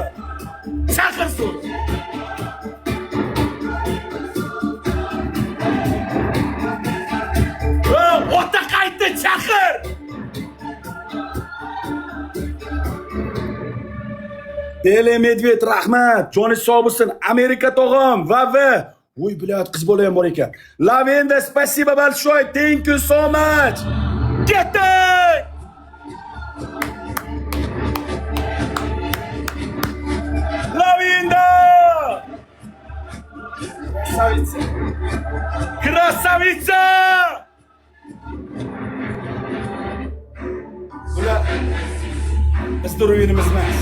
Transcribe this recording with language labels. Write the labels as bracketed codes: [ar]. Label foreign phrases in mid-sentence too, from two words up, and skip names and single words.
[uz] Chaqir so'ra. Ota qaytdi, chaqir! Beli Medved, rahmat. Joni sog' bo'lsin. Amerika tog'am va. Voy, bilat qiz bola ham bor ekan. Lavenda, [ru] spasibo большое. [en] Thank you so much. [uz] Ketdik! Lavenda! Krasavitsa! Bular bizning o'yinimiz emas.